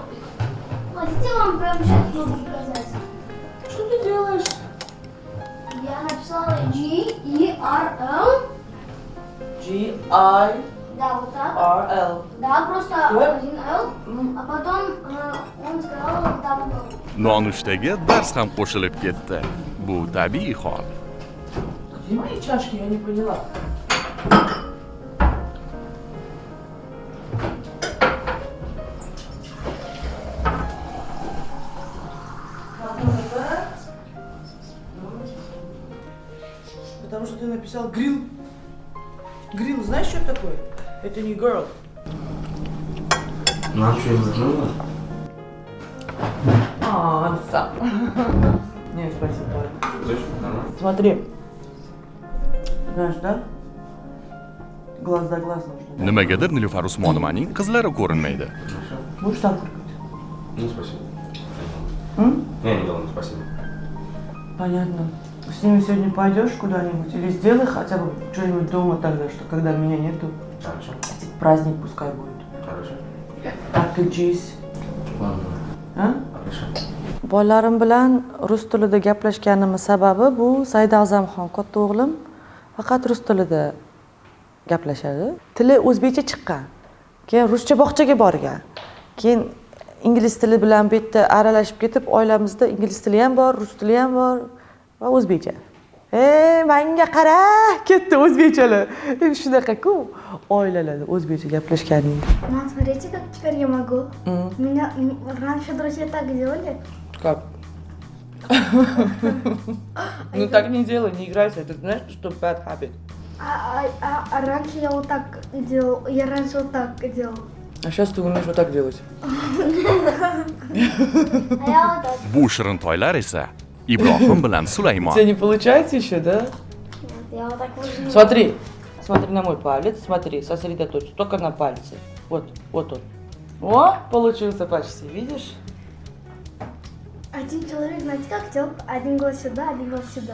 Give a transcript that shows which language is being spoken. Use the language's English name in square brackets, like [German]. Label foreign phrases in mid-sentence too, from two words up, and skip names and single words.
[Russian] Хотите, вам прямо сейчас могу показать? Что ты делаешь? Я написала G-E-R-L. G-I-R-L. Да, вот так. Да, просто один L. А потом он сказал [English] double L. [Uzbek] Nonushtaga dars ham qo'shilib ketdi. Bu tabiiy hol. [Russian] Где мои чашки? Я не поняла. Потому что ты написал грилл. Грилл, знаешь, что такое? Это не girl. Нам что, не нужно? Сам. Не, спасибо. Точно, нормально. Смотри. Знаешь, да? Глаз да глаз нужно. [Uzbek] Nimagadir Nilufar Usmonovaning qizlari ko'rinmaydi. [Russian] Будешь сам фыркать? Ну, спасибо. М? Не должен, спасибо. Понятно. С ними сегодня пойдешь куда-нибудь или сделай хотя бы что-нибудь дома тогда, что когда меня нету. Хорошо. Праздник пускай будет. Хорошо. Отключись. Ладно. А? Хорошо. [Uzbek] Bolalarim bilan rus tilida gaplashganimiz sababi bu Said A'zamxon katta o'g'lim faqat rus tilida gaplashadi. Tili o'zbekcha chiqqan. Keyin ruscha bog'chaga borgan. Keyin ingliz tili bilan bu yerda aralashib ketib, oilamizda ingliz tili ham bor, rus tili ham bor va o'zbekcha. Menga qara, ketdi o'zbekchalar. Shunaqa-ku oilalarda o'zbekcha gaplashganing. [Russian] Мам, смотрите, как теперь я могу. Меня раньше друзья так делали. Как? Ну так не делай, не играйся. Ты знаешь, что [English] bad habit? [Russian] А раньше я вот так делал. Я раньше вот так делал. А сейчас ты умеешь вот так делать. А я вот так. [Uzbek] Bu shirintoylar esa Ibrohim bilan Sulaymon. [Russian] Тебе не получается еще, да? Нет, я вот так уже. Смотри. Смотри на мой палец. Смотри, сосредоточься. Только на пальце. Вот он. О, получился почти. Видишь? Один человек, знаете, как делал? Один глаз сюда, один глаз сюда.